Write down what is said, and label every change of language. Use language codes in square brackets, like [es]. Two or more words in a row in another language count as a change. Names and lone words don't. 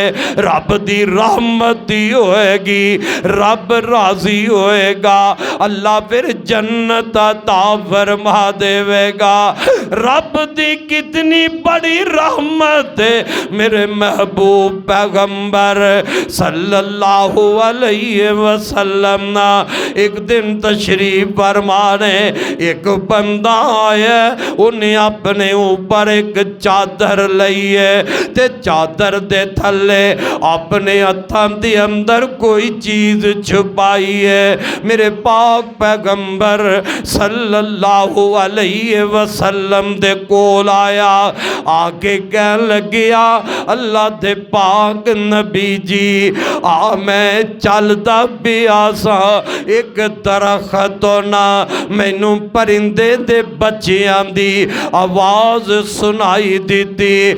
[pa] رب دی رحمت ہی ہوئے گی رب راضی ہوئے گا، اللہ پھر جنت عطا فرما دیوے گا. رب دی کتنی بڑی رحمت ہے میرے محبوب پیغمبر [ar] صلى الله عليه وسلم [pa] نا ایک دن تشریف فرمانے ایک بندہ آیا، انہیں اپنے اوپر ایک چادر لئی ہے تے چادر دے تھلے اپنے ہتھاں دے اندر کوئی چیز چھپائی ہے. میرے پاک پیغمبر [ar] صلى الله عليه وسلم [pa] دے کول آیا، آ کے کہہ لگیا اللہ دے پاک نبی جی آ میں چلدا پیا سا ایک درخت نا مینوں پرندے دے بچیاں دی آواز سنائی دی.